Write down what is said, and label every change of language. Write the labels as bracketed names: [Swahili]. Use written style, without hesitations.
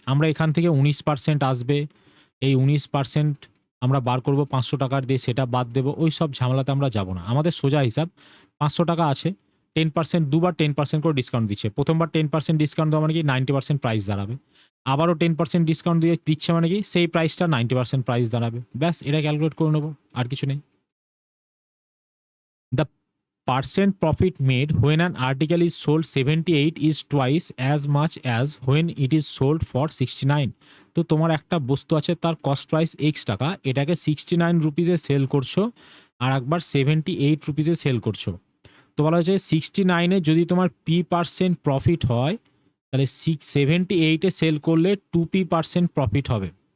[Bangla] আমরা এখান থেকে 19% আসবে, এই 19% আমরা বার করব 500 টাকার দিয়ে, সেটা বাদ দেবো, ওই সব ঝামেলাতে আমরা যাব না। আমাদের সোজা হিসাব 500 টাকা আছে, 10% দুবার 10% করে ডিসকাউন্ট দিচ্ছে, প্রথমবার 10% ডিসকাউন্ট দেওয়া মানে কি 90% প্রাইস দাঁড়াবে, আবারও 10% ডিসকাউন্ট দিয়ে দিচ্ছে মানে কি সেই প্রাইসটা 90% প্রাইস দাঁড়াবে, ব্যাস এটা ক্যালকুলেট করে নেবো, আর কিছু নেই। [English] The percent profit made when an article is sold 78 is twice as much as when it is sold for 69. [Bangla] তো তোমার একটা বস্তু আছে, তার কস্ট প্রাইস এক্স টাকা, এটাকে 69 রুপিসে সেল করছো, আর একবার 78 রুপিসে সেল করছো। তো বলা হয়েছে 69-এ যদি তোমার p% প্রফিট হয়, তাহলে 78-এ সেল করলে 2p% প্রফিট হবে।